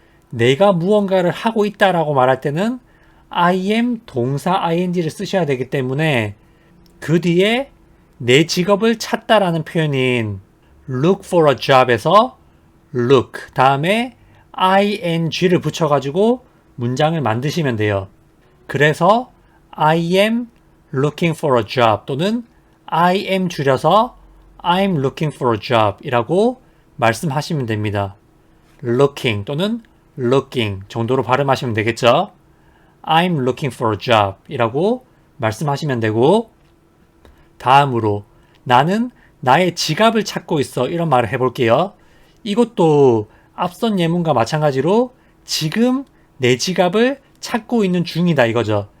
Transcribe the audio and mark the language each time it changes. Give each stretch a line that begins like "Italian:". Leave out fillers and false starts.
Korean: 내가 무언가를 하고 있다라고 말할 때는
English: I am
Korean: 동사 ing를 쓰셔야 되기 때문에 그 뒤에 내 직업을 찾다라는 표현인
English: look for a job
Korean: 에서 look 다음에 ing를 붙여가지고 문장을 만드시면 돼요.
English: 그래서 I am looking for a job
Korean: 또는
English: I am
Korean: 줄여서
English: I'm looking for a job
Korean: 이라고 말씀하시면 됩니다. looking 또는 looking 정도로 발음하시면 되겠죠.
English: I'm looking for a job
Korean: 이라고 말씀하시면 되고 다음으로 나는 나의 지갑을 찾고 있어 이런 말을 해볼게요. 이것도 앞선 예문과 마찬가지로 지금 내 지갑을 찾고 있는 중이다 이거죠.